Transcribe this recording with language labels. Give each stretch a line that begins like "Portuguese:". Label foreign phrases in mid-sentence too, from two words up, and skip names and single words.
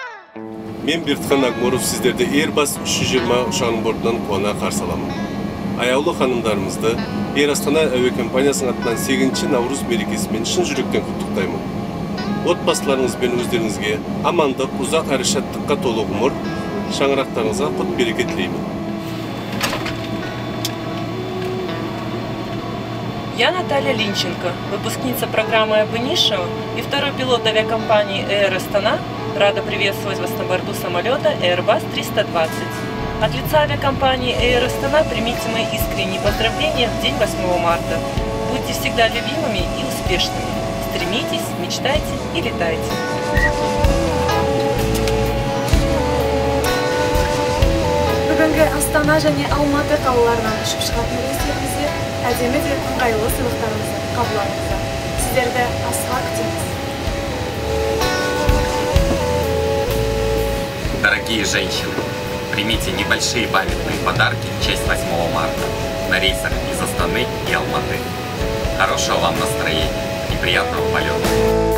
Kazakh: Мен Бертхан Агморов сіздерді Airbus 320 ұшағының бортынан қуана қарсы аламын. Аяулы ханымдарымызды Air Astana әуе компаниясының атынан 8 Наурыз мерекесімен шын жүректен құттықтаймын. Отбасыларыңыз бен өздеріңізге амандық, ұзақ әрі шаттыққа толы ғұмыр, шаңырақтарыңызға құт береке тілеймін.
Russian: Я Наталья Линченко, выпускница программы Абынишева и второй пилот авиакомпании Air Astana, рада приветствовать вас на борту самолета Airbus 320. От лица авиакомпании Air Astana примите мои искренние поздравления в день 8 марта. Будьте всегда любимыми и успешными. Стремитесь, мечтайте и летайте.
Kazakh: Бүгінгі Астана және Алматы қалаларынан ұшып шығатын рейстерімізде әдемі де ыңғайлы сыйлықтарымызды қабыл алыңыздар. Сіздерді асыға күтеміз.
Russian: Дорогие женщины, примите небольшие памятные подарки в честь 8 марта на рейсах из Астаны и Алматы. Хорошего вам настроения и приятного полета!